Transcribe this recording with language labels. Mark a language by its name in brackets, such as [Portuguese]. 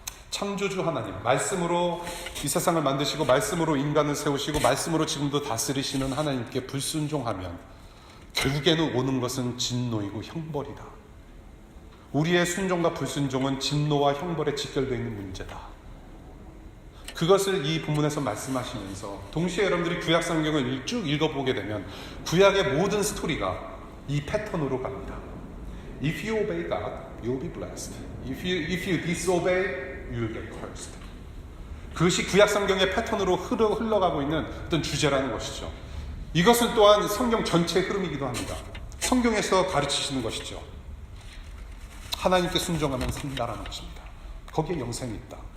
[Korean] 창조주 하나님, 말씀으로 이 세상을 만드시고 말씀으로 인간을 세우시고 말씀으로 지금도 다스리시는 하나님께 불순종하면 결국에는 오는 것은 진노이고 형벌이다. 우리의 순종과 불순종은 진노와 형벌에 직결되어 있는 문제다. 그것을 이 본문에서 말씀하시면서 동시에 여러분들이 구약 성경을 쭉 읽어보게 되면 구약의 모든 스토리가 이 패턴으로 갑니다. [English] If you obey God, you'll be blessed. If you disobey, you'll get cursed. [Korean] 그것이 구약 성경의 패턴으로 흘러가고 있는 어떤 주제라는 것이죠. 이것은 또한 성경 전체의 흐름이기도 합니다. 성경에서 가르치시는 것이죠. 하나님께 순종하면 산다라는 것입니다. 거기에 영생이 있다.